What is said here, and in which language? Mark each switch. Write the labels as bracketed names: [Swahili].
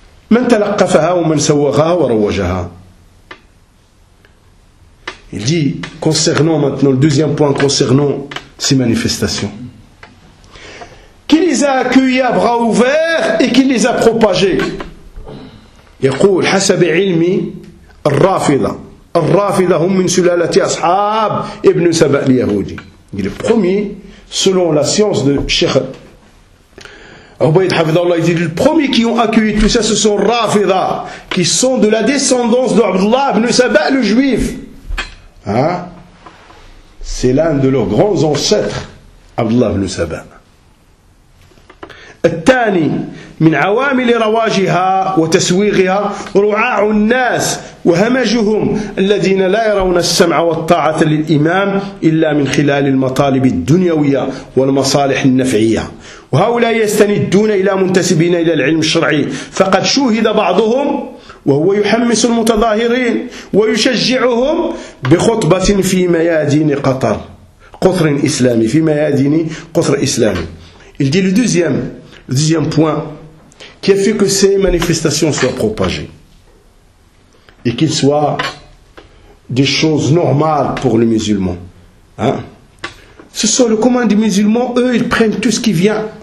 [Arabic] Man talaqqafaha ou man sawaghaha wa rawajaha. [French] Il dit, concernant maintenant le deuxième point, concernant ces manifestations, qui les a accueillis à bras ouverts et qui les a propagés? Il dit, [Arabic] حسب علمي الرافضة الرافضة هم من سلالة أصحاب ابن سبا اليهودي. [French] Il est premier, selon la science de Cheikh Ubayd Hafidhahullah, il dit, les premiers qui ont accueilli tout ça, ce sont الرافضة, qui sont de la descendance d'Abdullah ibn Saba le juif. C'est l'un de leurs grands ancêtres, Abdullah ibn Saba. [Arabic] الثاني من عوامل رواجها وتسويغها رعاع الناس وهمجهم الذين لا يرون السمع والطاعة للإمام إلا من خلال المطالب الدنيوية والمصالح النفعية وهؤلاء يستندون إلى منتسبين إلى العلم الشرعي فقد شوهد بعضهم وهو يحمس المتظاهرين ويشجعهم بخطبة في ميادين قطر قطر إسلامي في ميادين قطر إسلامي الجيل الدوزيام. [French] Le deuxième point qui a fait que ces manifestations soient propagées et qu'elles soient des choses normales pour les musulmans. Ce sont le commun des musulmans, eux, ils prennent tout ce qui vient.